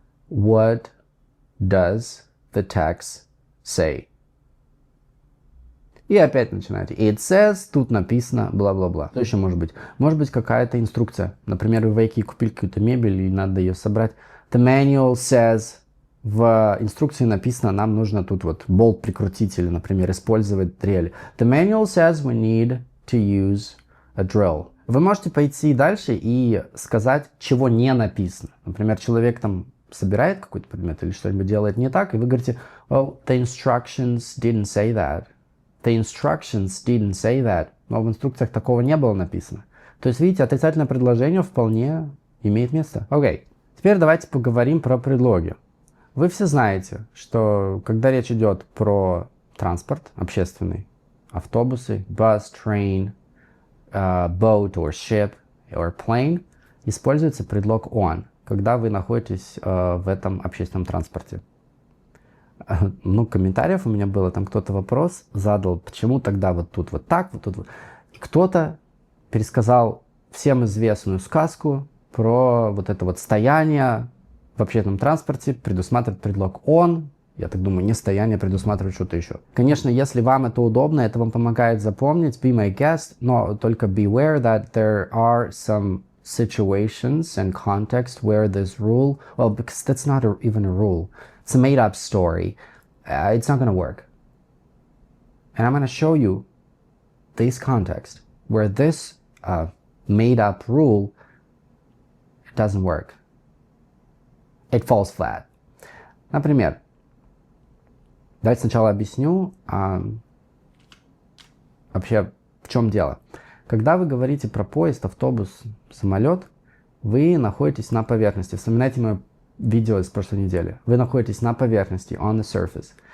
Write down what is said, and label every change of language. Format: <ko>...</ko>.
<en>What does the text say?</en> <ru>И опять начинаете.</ru> <en>It says,</en> <ru>тут написано, бла-бла-бла. Что еще может быть? Может быть какая-то инструкция. Например, вы в IKEA купили какую-то мебель и надо ее собрать.</ru> <en>The manual says,</en> <ru>в инструкции написано, нам нужно тут вот болт прикрутить или, например, использовать дрель.</ru> <en>The manual says we need to use a drill.</en> <ru>Вы можете пойти дальше и сказать, чего не написано. Например, человек там собирает какой-то предмет или что-нибудь делает не так, и вы говорите,</ru> <en>well, the instructions didn't say that. The instructions didn't say that.</en> <ru>Но в инструкциях такого не было написано. То есть, видите, отрицательное предложение вполне имеет место. Окей. Теперь давайте поговорим про предлоги. Вы все знаете, что когда речь идет про транспорт общественный, автобусы,</ru> <en>bus, train, boat or ship or plane,</en> <ru>используется предлог on, когда вы находитесь в этом общественном транспорте. Ну, комментариев у меня было, там кто-то вопрос задал, почему тогда вот тут вот так, вот тут вот. И кто-то пересказал всем известную сказку про вот это вот стояние в общественном транспорте, предусматривает предлог on. Я так думаю, не стояние, предусматривает что-то еще. Конечно, если вам это удобно, это вам помогает запомнить,</ru> <en>be my guest, но только beware that there are some situations and context where this rule, well, because that's not even a rule. It's a made-up story. It's not going to work. And I'm going to show you this context where this made-up rule doesn't work. It falls flat.</en> <ru>Например, давайте сначала объясню вообще в чем дело. Когда вы говорите про поезд, автобус, самолет, вы находитесь на поверхности. Вспоминайте мое видео из прошлой недели. Вы находитесь на поверхности,</ru> <en>on the surface.</en>